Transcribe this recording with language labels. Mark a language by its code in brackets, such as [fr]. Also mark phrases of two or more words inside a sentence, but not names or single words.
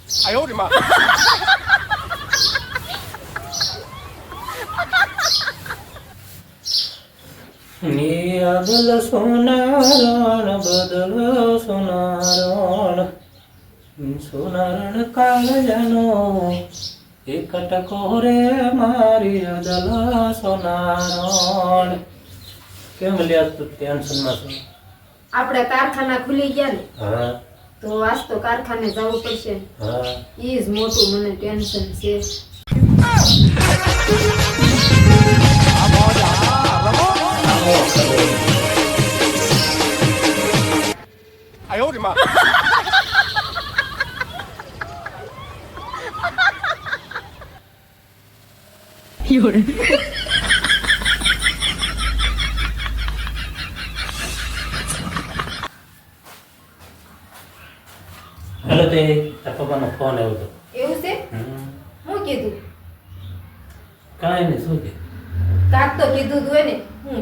[zh] 哎呦我的妈 [gu] બદલ સોનારણ બદલ સોનારણ સોનારણ કાળજાનો એક ટકો રે મારી અદલ સોનારણ. કેમ લ્યા તું ટેન્શનમાં છો? આપણે કારખાના ખુલી ગયા ને હા તો આજ તો કારખાને જવું પડશે. હા ઈ જ મોટું મને ટેન્શન છે. [zh] 哎呦我的妈有人 [gu] હેલો તે તારા પપ્પાનો ફોન આવ્યો હતો. એવું છે હું કીધું કાંઈ નહીં શું કે કાક તો કીધું તું ને હું